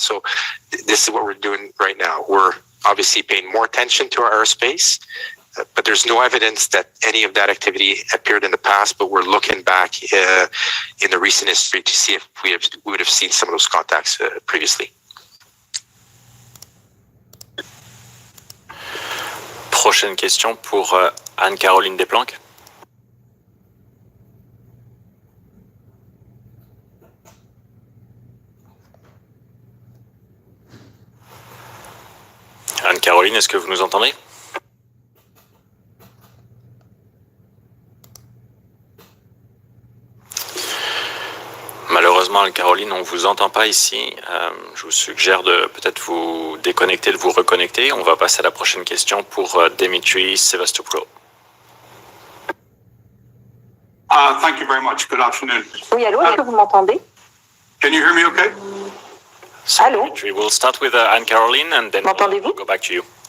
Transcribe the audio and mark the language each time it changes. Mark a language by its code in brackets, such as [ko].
[en] So this is what we're doing right now. We're obviously paying more attention to our airspace, but there's no evidence that any of that activity appeared in the past, but we're looking back in the recent history to see if we would have seen some of those contacts previously. [fr] Prochaine question pour Anne-Caroline Desplanques. Anne-Caroline, est-ce que vous nous entendez? Malheureusement, Anne-Caroline, on ne vous entend pas ici. Je vous suggère de peut-être vous déconnecter, de vous reconnecter. On va passer à la prochaine question pour Dimitri Sevastopoulos. [en] Thank you very much. Good afternoon. [fr] Oui, allô, est-ce que vous m'entendez? [en] Can you hear me okay? [fr] So, allô? [en] Dimitri, we'll start with Anne-Caroline and then we'll go back to you.